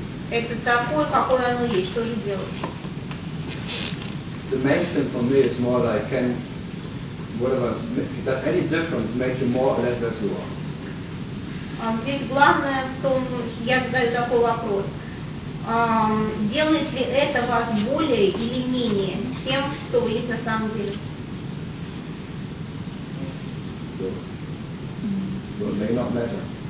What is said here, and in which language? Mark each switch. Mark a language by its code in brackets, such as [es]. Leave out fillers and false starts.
[ru] Это такое, какое оно есть, что же делать? [en] The main thing for me is more like can whatever does any difference make you more or less as you are? [ru] Здесь главное в том, я задаю такой вопрос. Делает ли это вас более или менее тем, что вы есть на самом деле? [en] So, may not matter.